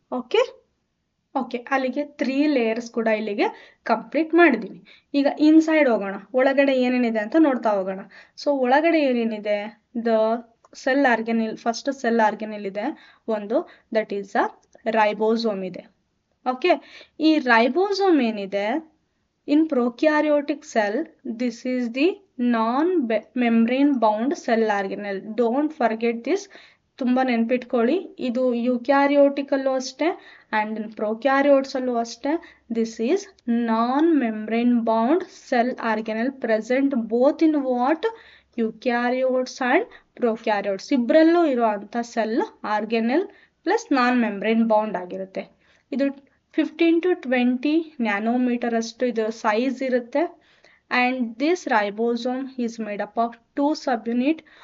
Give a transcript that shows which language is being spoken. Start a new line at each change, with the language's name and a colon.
Kannada: Okay okay, ಅಲ್ಲಿಗೆ 3 layers ಕೂಡ ಇಲ್ಲಿಗೆ ಕಂಪ್ಲೀಟ್ ಮಾಡಿದ್ದೀನಿ. ಈಗ ಇನ್ಸೈಡ್ ಹೋಗೋಣ, ಒಳಗಡೆ ಏನೇನಿದೆ ಅಂತ ನೋಡ್ತಾ ಹೋಗೋಣ. ಸೊ ಒಳಗಡೆ ಏನೇನಿದೆ? ದ ಸೆಲ್ ಆರ್ಗನಿಲ್, ಫಸ್ಟ್ ಸೆಲ್ ಆರ್ಗನಿಲ್ ಇದೆ ಒಂದು,
English: that is a ribosome
Kannada: ಇದೆ. ಓಕೆ, ಈ ರೈಬೋಸೋಮ್ ಏನಿದೆ
English: in prokaryotic cell, this is the non-membrane bound cell organelle. Don't forget this.
Kannada: ತುಂಬ ನೆನ್ಪಿಟ್ಕೊಳ್ಳಿ. ಇದು ಯುಕ್ಯಾರಿಯೋಟಿಕಲ್ಲೂ ಅಷ್ಟೇ ಆ್ಯಂಡ್ ಪ್ರೊಕ್ಯಾರಿಯೋಟ್ಸಲ್ಲೂ ಅಷ್ಟೇ.
English: This is non-membrane bound cell organelle present both in what?
Kannada: ಯುಕ್ಯಾರಿಯೋಟ್ಸ್ and prokaryotes ಇಬ್ಬರಲ್ಲೂ ಇರುವಂಥ cell organelle plus non-membrane bound ಆಗಿರುತ್ತೆ. ಇದು 15 to 20 nanometre ಅಷ್ಟು ಇದು ಸೈಜ್ ಇರುತ್ತೆ.
English: And this ribosome is made up of 2 subunit.